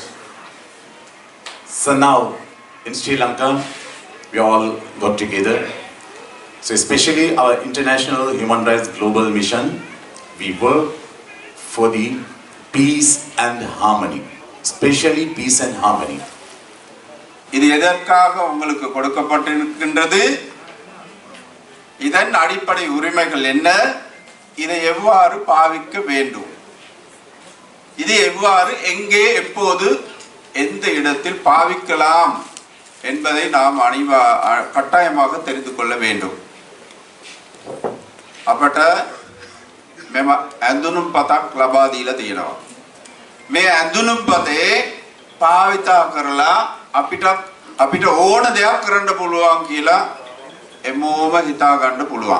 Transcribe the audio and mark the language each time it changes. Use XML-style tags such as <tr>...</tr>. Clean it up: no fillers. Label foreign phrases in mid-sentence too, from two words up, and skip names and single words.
<en>So now in Sri Lanka we all got together. So especially our International Human Rights Global Mission, we work for the peace and harmony, especially peace and harmony.</en> <ta>இது எதற்காக உங்களுக்கு கொடுக்கப்பட்டிருக்கின்றது? இதன் அடிப்படை உரிமைகள் என்ன? இதை எவ்வாறு பாவிக்க வேண்டும்? இது எவ்வாறு எங்கே எப்போது எந்த இடத்தில் பாவிக்கலாம் என்பதை நாம் கட்டாயமாக தெரிந்து கொள்ள வேண்டும்.</ta> <si>අපට මෙම ඇඳුනුම් පතක් ලබා දීලා තියෙනවා. මේ ඇඳුනුම් පතේ භාවිතා කරලා අපිට ඕන දෙයක් කරන්න පුළුවන් කියලා එමෝම හිතා ගන්න පුළුවන්.</si>